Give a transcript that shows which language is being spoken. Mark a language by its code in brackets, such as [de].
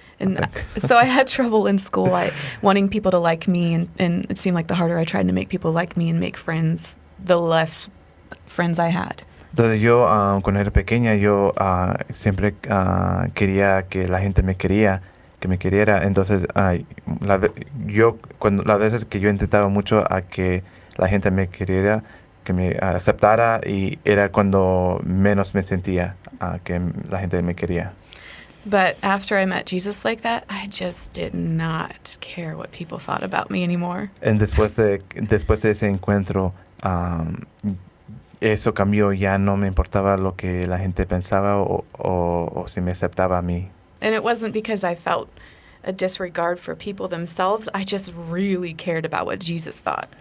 [en] And so I had trouble in school, wanting people to like me, and it seemed like the harder I tried to make people like me and make friends, the less friends I had. [es] Entonces yo, cuando era pequeña, yo siempre quería que la gente me queriera. Entonces las veces que yo intentaba mucho a que la gente me queriera, que me aceptara, y era cuando menos me sentía que la gente me quería. [en] But after I met Jesus like that, I just did not care what people thought about me anymore. [es] Después de ese encuentro, eso cambió. Ya no me importaba lo que la gente pensaba o si me aceptaba a mí. [en] And it wasn't because I felt a disregard for people themselves. I just really cared about what Jesus thought.